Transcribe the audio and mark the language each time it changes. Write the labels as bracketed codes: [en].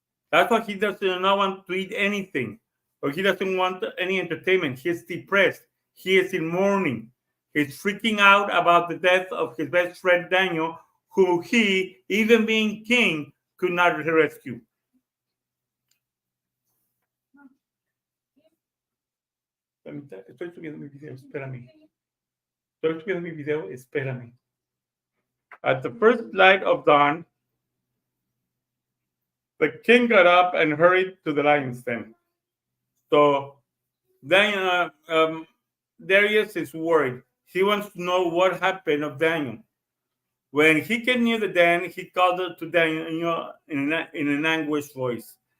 [en] That's why he does not want to eat anything, or he doesn't want any entertainment. He is depressed. He is in mourning. He's freaking out about the death of his best friend Daniel, who he, even being king, could not rescue. [es] Estoy subiendo mi video, espérame. Estoy subiendo mi video, espérame. [en] At the first light of dawn, the king got up and hurried to the lion's den. So then Darius is worried. He wants to know what happened of Daniel. When he came near the den, he called to Daniel in an anguished voice.